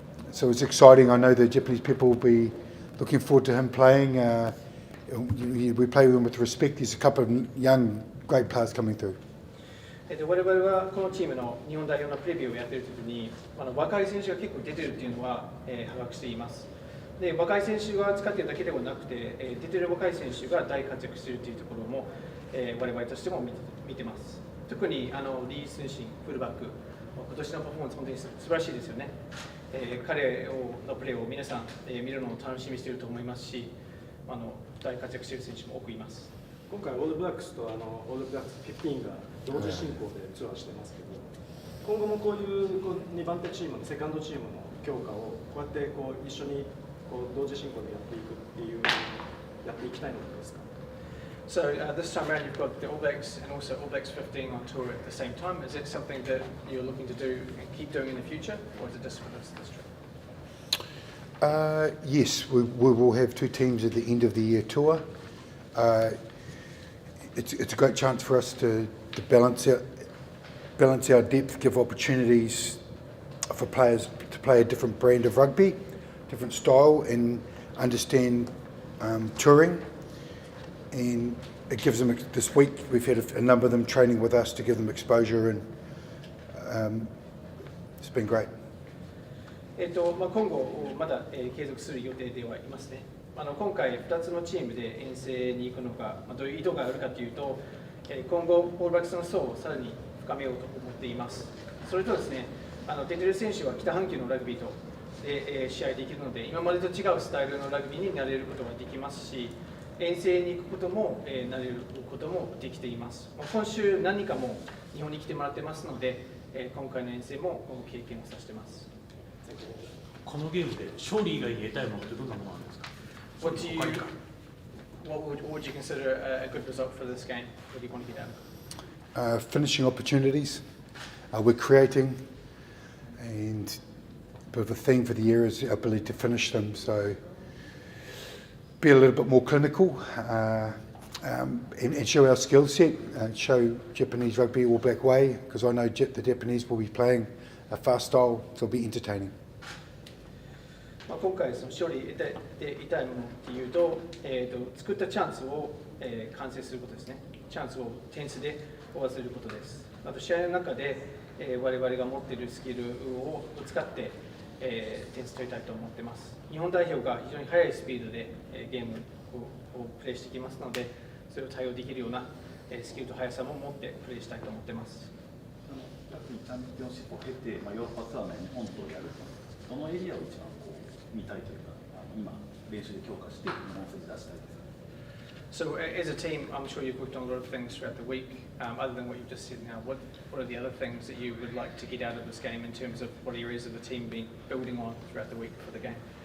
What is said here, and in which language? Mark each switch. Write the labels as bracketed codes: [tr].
[en] So it's exciting. I know the Japanese people will be looking forward to him playing. We play with him with respect. There's a couple of young, great players coming through. [ja] 我々はこのチームの日本代表のプレビューをやっているときに若い選手が結構出ているというのは把握しています。で若い選手が使っているだけではなくて出ている若い選手が大活躍しているというところも我々としても見てます。特にリー・スンシンフルバック今年のパフォーマンス本当に素晴らしいですよね。彼のプレーを皆さん見るのを楽しみにしていると思いますし。大活躍している選手も多くいます。今回オールブラックスとオールブラックス15が同時進行でツアーしてますけど、今後もこういう2番手チームのセカンドチームの強化をこうやって一緒に同時進行でやっていくっていうやっていきたいのですか？ [en] So this time around you've got the All Blacks and also All Blacks 15 on tour at the same time. Is it something that you're looking to do and keep doing in the future, or is it just for this trip? Yes, we will have two teams at the end of the year tour. It's a great chance for us to balance our depth, give opportunities for players to play a different brand of rugby, different style, and understand touring. And it gives them, this week we've had a number of them training with us to give them exposure, and it's been great. [ja] 今後まだ継続する予定ではいますね。今回2つのチームで遠征に行くのがどういう意図があるかというと、今後オールブラックスの層をさらに深めようと思っています。それとですね、出てる選手は北半球のラグビーと試合できるので、今までと違うスタイルのラグビーになれることができますし、遠征に行くこともなれることもできています。今週何人かも日本に来てもらってますので、今回の遠征も経験をさせています。このゲームで勝利以外に得たいものってどんなものなんですか？ [en] What would you consider a good result for this game? What do you want to get out of it? Finishing opportunities we're creating, and a bit of a theme for the year is our ability to finish them. So be a little bit more clinical and show our skill set, show Japanese rugby All Black way, because I know the Japanese will be playing a fast style, so it'll be entertaining. [ja] 今回その勝利得たいものっていうと、作ったチャンスを、完成することですね。チャンスを点数で終わらせることです。あと試合の中で、我々が持っているスキルを使って、点数取りたいと思っています。日本代表が非常に速いスピードで、ゲームをプレーしてきますので、それを対応できるような、スキルと速さも持ってプレーしたいと思っています。チャンピオンシップを経て、ヨーロッパツアーの日本とやると、どのエリアを一番見たいというか、今練習で強化して日本戦に出したいですか？ [en] So as a team, I'm sure you've worked on a lot of things throughout the week. Other than what you've just said now, what are the other things that you would like to get out of this game in terms of what areas of the team been building on throughout the week for the game?